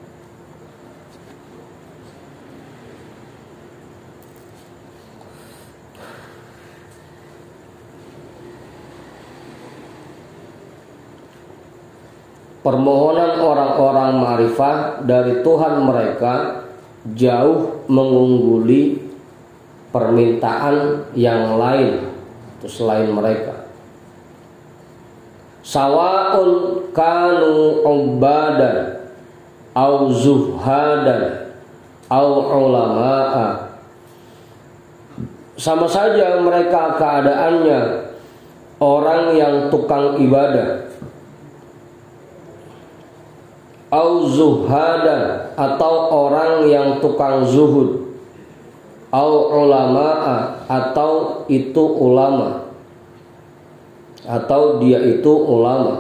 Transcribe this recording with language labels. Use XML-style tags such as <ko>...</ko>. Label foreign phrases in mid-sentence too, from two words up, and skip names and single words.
<id>Permohonan orang-orang ma'rifah dari Tuhan mereka jauh mengungguli permintaan yang lain itu selain mereka.</id> <ar>سواء كانوا عبادًا أو زهادًا أو علماء.</ar> <id>Sama saja mereka keadaannya orang yang tukang ibadah,</id> <ar>أو زهادًا</ar> <id>atau orang yang tukang zuhud,</id> <ar>أو علماء</ar> <id>atau itu ulama, atau dia itu ulama.</id>